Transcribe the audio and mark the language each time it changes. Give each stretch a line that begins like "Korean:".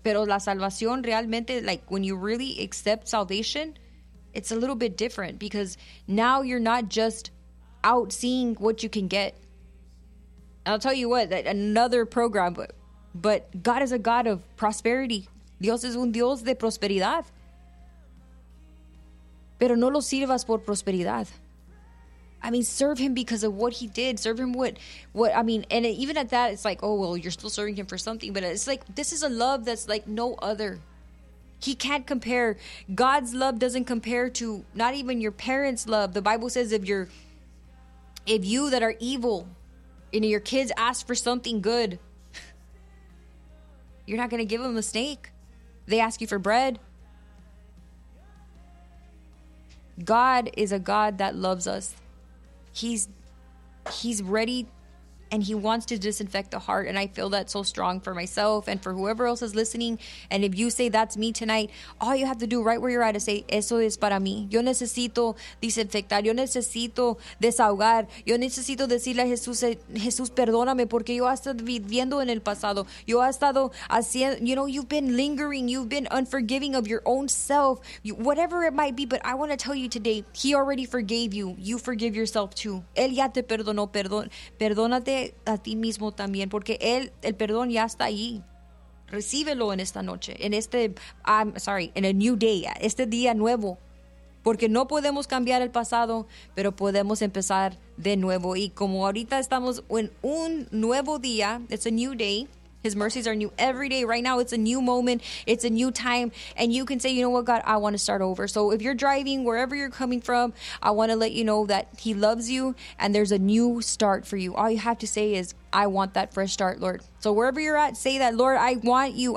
Spanish: Pero la salvación realmente,
English: like when you really accept salvation, it's a little bit different because now you're not just out seeing what you can get. I'll tell you what, that another program, but God is a God of prosperity.
Spanish: Dios es un Dios de prosperidad. Pero no lo sirvas por prosperidad.
English: I mean, serve him because of what he did. Serve him what I mean. And even at that, it's like, oh, well, you're still serving him for something. But it's like, this is a love that's like no other. He can't compare. God's love doesn't compare to not even your parents' love. The Bible says if you that are evil and your kids ask for something good, you're not going to give them a snake. They ask you for bread. God is a God that loves us. He's ready and he wants to disinfect the heart. And I feel that so strong for myself and for whoever else is listening. And if you say that's me tonight, all you have to do right where you're at is say,
Spanish: eso es para mí. Yo necesito desinfectar. Yo necesito desahogar. Yo necesito decirle a Jesús, Jesús, perdóname, porque yo he estado viviendo en el pasado. Yo he estado haciendo,
English: you know, you've been lingering. You've been unforgiving of your own self. You, whatever it might be, but I want to tell you today, he already forgave you. You forgive yourself too.
Spanish: Él ya te perdonó. Perdónate a ti mismo también, porque el perdón ya está ahí. Recíbelo en esta noche, en este,
English: I'm sorry, in a new day,
Spanish: este día nuevo, porque no podemos cambiar el pasado, pero podemos empezar de nuevo. Y como ahorita estamos en un nuevo día,
English: it's a new day. His mercies are new every day. Right now, it's a new moment. It's a new time. And you can say, you know what, God, I want to start over. So if you're driving, wherever you're coming from, I want to let you know that he loves you and there's a new start for you. All you have to say is, I want that fresh start, Lord. So wherever you're at, say that, Lord, I want you.